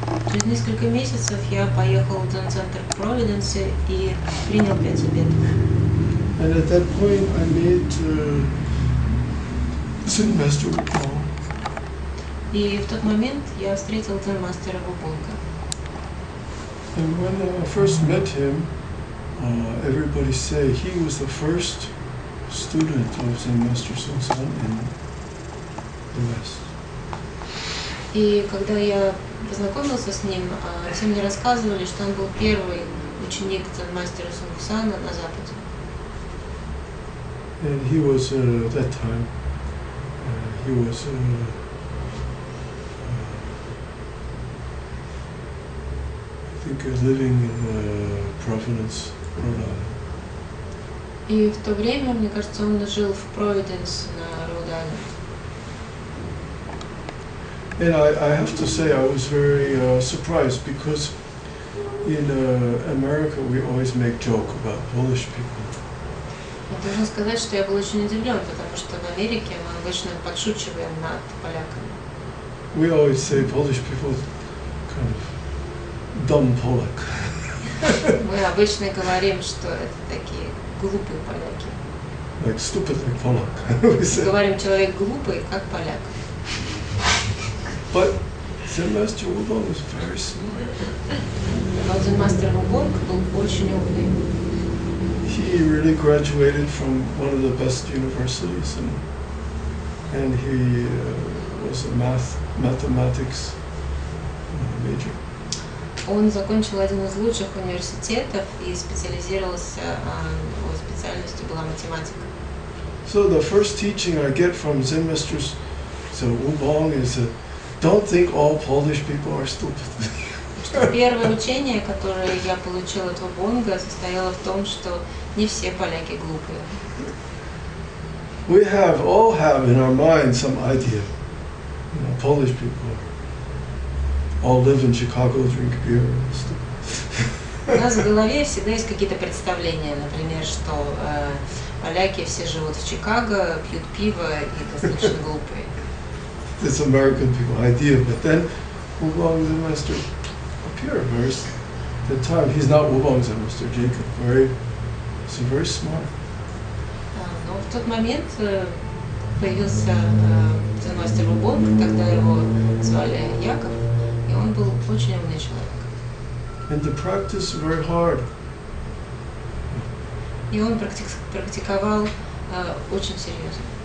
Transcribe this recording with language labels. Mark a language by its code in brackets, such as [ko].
[ru] Через несколько месяцев я поехал в дзен-центр в Провиденсе и принял 5 обетов. [en] And at that point I met Zen Master Wukong. [ru] И в тот момент я встретил дзен-мастера Вубонга. [en] And when I first met him, everybody say he was the first student of Zen Master Sun San in the West. [ru] И когда я познакомился с ним, все мне рассказывали, что он был первый ученик дзен-мастера Сунгсана на Западе. [en] And he was at that time, he was I think living in Providence, Rhode Island. [ru] И в то время, мне кажется, он жил в Провиденс на Род-Айленд. [en] And I have to say I was very surprised because in America we always make joke about Polish people. [ru] Я должен сказать, что я был очень удивлен, потому что в Америке мы обычно подшучиваем над поляками. [en] We always say Polish people kind of dumb Polak. [ru] Мы обычно говорим, что это такие глупые поляки. [en] Like stupid like Polak. We say. [ru] Говорим, человек глупый, как поляк. [en] But Zen Master Wukong was very smart. [ru] Но дзен-мастер Вубонг был очень умный. [en] He really graduated from one of the best universities, and he was a mathematics major. [ru] Он закончил один из лучших университетов и специализировался, его специальностью была математика. [en] So the first teaching I get from Zen Masters Wukong is don't think all Polish people are stupid. [ru] Первое учение, которое я получил от Вубонга, состояло в том, что не все поляки глупые. [en] We all have in our mind some idea. You know, Polish people all live in Chicago, drink beer and stuff. [ru] У нас в голове всегда есть какие-то представления, например, что поляки все живут в Чикаго, пьют пиво и достаточно глупые. [en] This American people idea, but then Wukong Zen Master appeared very. At the time, he's not Wukong Zen Master Jacob. He's very smart. [ru] Но в тот момент появился дзен-мастер Вубонг, тогда его звали Яков, и он был очень умный человек. [en] And the practice very hard. [ru] И он практиковал очень серьезно.